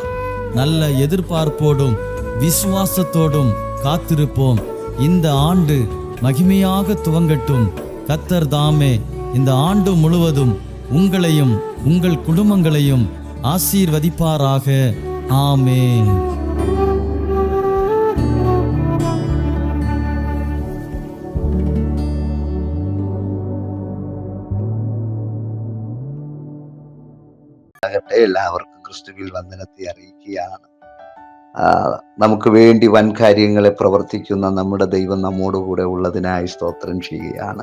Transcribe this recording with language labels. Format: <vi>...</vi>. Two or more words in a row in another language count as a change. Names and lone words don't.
<ta>நல்ல எதிர்பார்ப்போடும் விசுவாசத்தோடும் காத்திருப்போம். இந்த ஆண்டு மகிமையாக துவங்கட்டும். கர்த்தர் தாமே இந்த ஆண்டு முழுவதும் உங்களையும் உங்கள் குடும்பங்களையும் ஆசீர்வதிப்பாராக. ஆமென்.</ta> <ml>എല്ലാവർക്കും ക്രിസ്തുവിൽ വന്ദനത്തെ അറിയിക്കുകയാണ്. നമുക്ക് വേണ്ടി വൻ കാര്യങ്ങളെ പ്രവർത്തിക്കുന്ന നമ്മുടെ ദൈവം നമ്മോടുകൂടെ ഉള്ളതിനായി സ്തോത്രം ചെയ്യുകയാണ്.</ml>